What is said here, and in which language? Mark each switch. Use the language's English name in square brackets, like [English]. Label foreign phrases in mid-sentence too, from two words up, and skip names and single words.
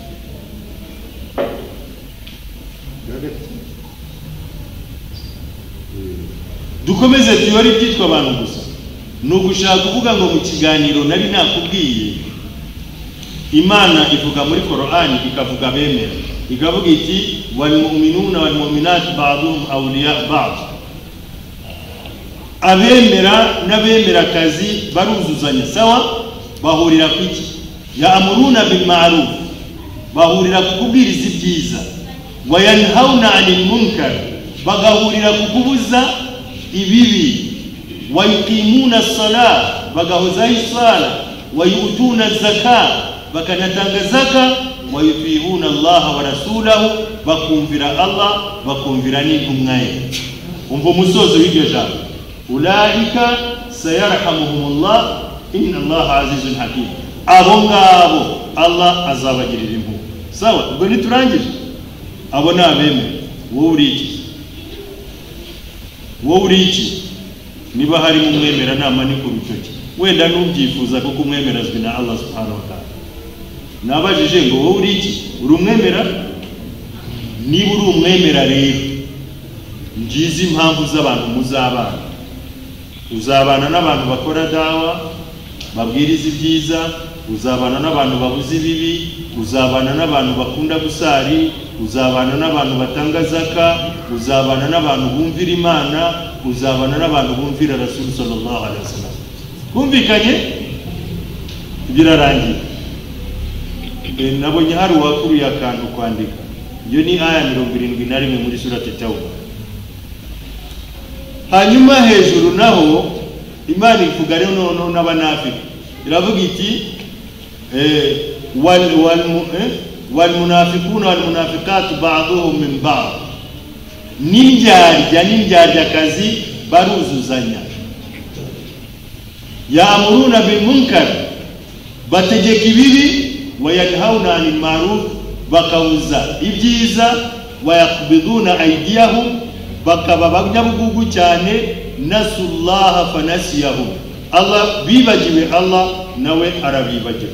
[Kinyarwanda] Dukomeze tuyore ibyitwa abantu gusa? Ni ugushaka kuvuga ngo mu kiganiro nari nakubwiye, Imana ivuga muri Qur'ani, ikavuga bemera, ikavuga iti [Arabic] والمؤمنون والمؤمنات بعضهم أولياء بعض. [Kinyarwanda] Abemera n'abemerakazi baruzuzanya, sawa? Bahurira ku iki? [Arabic] يأمرون بالمعروف, [Kinyarwanda] bahurira ku kubwiriza ibyiza. [Arabic] وينهون عن المنكر, [Kinyarwanda] bagahurira ku kubuza ibibi. [Arabic] ويقيمون الصلاة, [Kinyarwanda] bagahoza isala. [Arabic] ويؤتون الزكاة, [Kinyarwanda] bakanatanga zaka. [Arabic] ويطيعون الله ورسوله, [Kinyarwanda] bakumvira Allah, bakumvira n'intumwa ye. Umva umusozo w'iryo jambo, [Arabic] أولئك سيرحمهم الله إن الله عزيز حكيم. [Kinyarwanda] Abo ngabo Allah azabagirira impuhwe. Sawa, ubwo niturangije. Abo ni abemera. Wowe uri iki? Wowe uri iki? Niba hari umwemera nama ni ku rutoki, wenda n'ubyifuza kuko umwemerazwi na Allah [Arabic] سبحانه وتعالى. [Kinyarwanda] Nabajije ngo wowe uri iki? Uri umwemera? Niba uri umwemera rero, ngize impamvu z'abantu muzabana. Uzabana n'abantu bakora dawa, babwiriza ibyiza. Uzabana n'abantu babuze ibibi. Uzabana n'abantu bakunda gusari. Uzabana n'abantu batanga zaka. Uzabana n'abantu bumvira Imana. Uzabana n'abantu bumvira Rasul [Arabic] صلى الله عليه وسلم. [Kinyarwanda] Kumvikanye? Birarangiye. Nabonye hari uwakuru yakantu kwandika. Iyo ni aya 71 muri surati Tauba. Hanyuma hejuru naho Imana ivuga rero noneho n'abanafiki. Iravuga iti [Arabic] والمنافقون والمنافقات بعضهم من بعض. [Kinyarwanda] N'indyarya kazi baruzuzanya. [Arabic] يأمرون بالمنكر, [Kinyarwanda] bategeka ibibi. [Arabic] وينهون عن المعروف, [Kinyarwanda] bakawuza ibyiza. [Arabic] ويقبضون أيديهم, [Kinyarwanda] bakaba banyabugugu cyane. [Arabic] نسوا الله فنسيهم, [Kinyarwanda] Allah bibagiwe Allah nawe arabibagiwe.